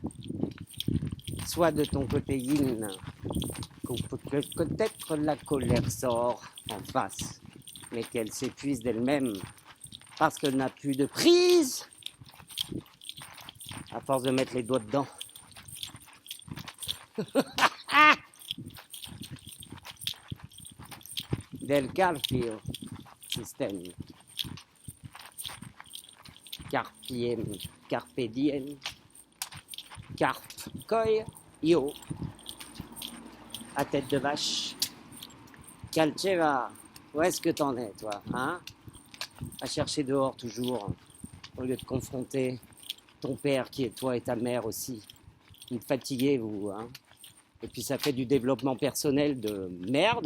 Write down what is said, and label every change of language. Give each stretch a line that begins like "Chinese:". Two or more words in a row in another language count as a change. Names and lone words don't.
French: Soit de ton côté yin, que peut-être la colère sort en face, mais qu'elle s'épuise d'elle-même parce qu'elle n'a plus de prise à force de mettre les doigts dedans. Del carpio système. Carpiem,
Latin: carpe diem,
French: carpe, koi, io, à tête de vache. Calceva, où est-ce que t'en es, toi, hein? À chercher dehors toujours, au lieu de confronter ton père qui est toi et ta mère aussi. Vous me fatiguez, vous, hein? Et puis ça fait du développement personnel de merde.